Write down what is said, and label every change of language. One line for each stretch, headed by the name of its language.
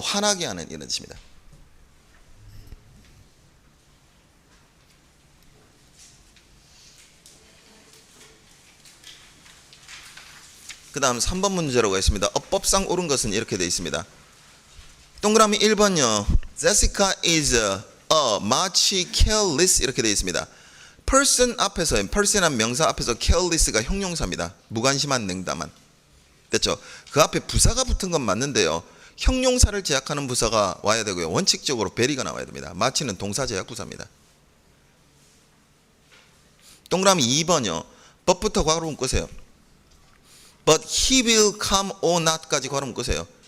Korean: 화나게 하는 이런 뜻입니다. 그 다음 3번 문제로 가겠습니다. 어법상 옳은 것은 이렇게 되어 있습니다. 동그라미 1번요.
English: Jessica is a much careless
Korean: 이렇게 되어 있습니다. person 앞에서, person한 명사 앞에서 careless가 형용사입니다. 무관심한, 냉담한. 됐죠? 그 앞에 부사가 붙은 건 맞는데요. 형용사를 제약하는 부사가 와야 되고요. 원칙적으로 very가 나와야 됩니다. much는 동사 제약 부사입니다. 동그라미 2번요. but부터 괄호 묶으세요.
English: But he will come or not까지
Korean: 괄호 묶으세요.